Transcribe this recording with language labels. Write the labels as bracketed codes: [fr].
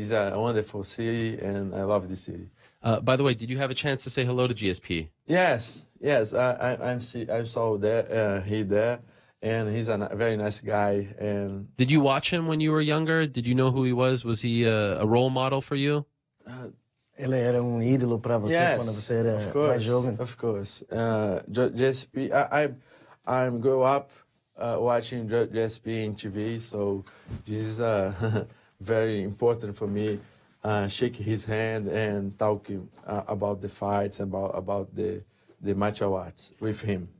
[en] It's a wonderful city, and I love the city. By the way, did you have a chance to say hello to GSP? Yes. I saw he there, and he's a very nice guy. And did you watch him when you were younger? Did you know who he was? Was he a role model for you? [pt] Ele era ídolo para você quando você era mais jovem? [en] Of course. GSP, I grew up watching GSP in TV, so this is very important for me. Shake his hand and talking about the fights, about the martial arts with him.